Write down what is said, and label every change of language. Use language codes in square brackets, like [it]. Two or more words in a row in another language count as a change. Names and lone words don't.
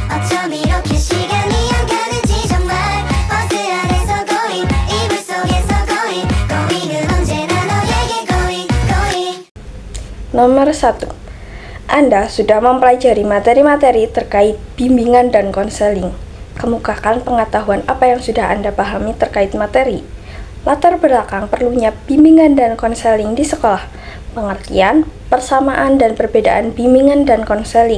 [ko] 나처럼 이렇게 시간이 안 가는지 정말 버스 안에서 고잉 이불 속에서 고잉 고잉은 언제나 너에게 [en] going going. [id] Nomor 1. Anda sudah mempelajari materi-materi terkait bimbingan dan konseling. Kemukakan pengetahuan apa yang sudah Anda pahami terkait materi. Latar belakang perlunya bimbingan dan konseling di sekolah. Pengertian, persamaan dan perbedaan bimbingan dan konseling.